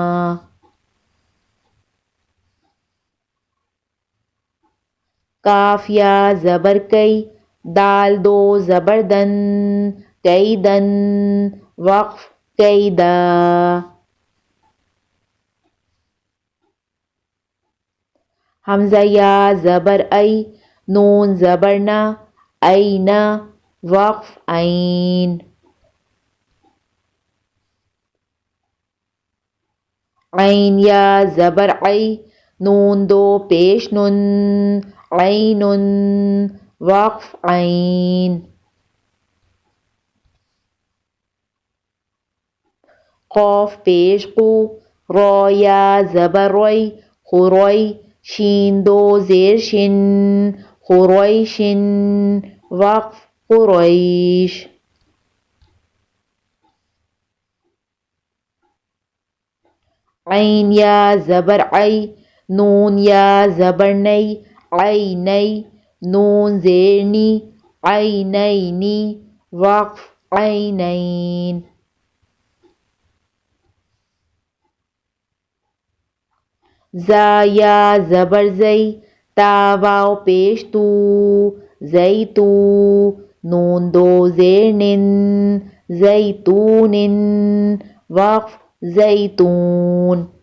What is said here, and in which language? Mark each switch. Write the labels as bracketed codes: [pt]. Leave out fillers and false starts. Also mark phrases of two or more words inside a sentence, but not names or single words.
[ur] کاف یا زبر کئی، دال دو زبر دن، کیدن، وقف کیدا، حمزہ یا زبر ای، نون زبر نا، اینا، وقف عین، عین یا زبر عی، نون دو پیش نن، عین، وقف عین، قاف پیش قو، رو یا زبر روی، خوروی، شین دو زیر شن، خوریشن، وقف قریش، عین یا زبر عی، نون یا زبر نی، عینی، نون زیر نی، عینینی، وقف عینین، زا یا زبر زئی، تا واو پیش تو، زیتو، نون دو زیر نن، زیتون، وقف زیتون،